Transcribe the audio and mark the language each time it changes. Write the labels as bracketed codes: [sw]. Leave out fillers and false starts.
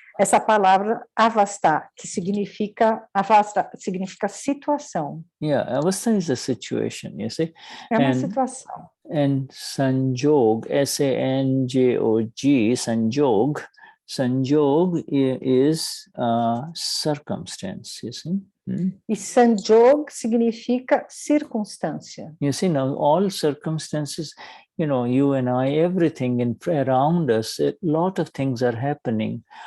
[pt] essa palavra avastha, que significa avastha, significa situação. [en] Yeah, avastha is a situation, you see. [pt] É uma [en] And- [pt] situação. [en] And sanjog, S-A-N-J-O-G, sanjog is circumstance, you see. [pt] E sanjog significa circunstância. [en] You see, now all circumstances, you and I, everything around us, a lot of things are happening.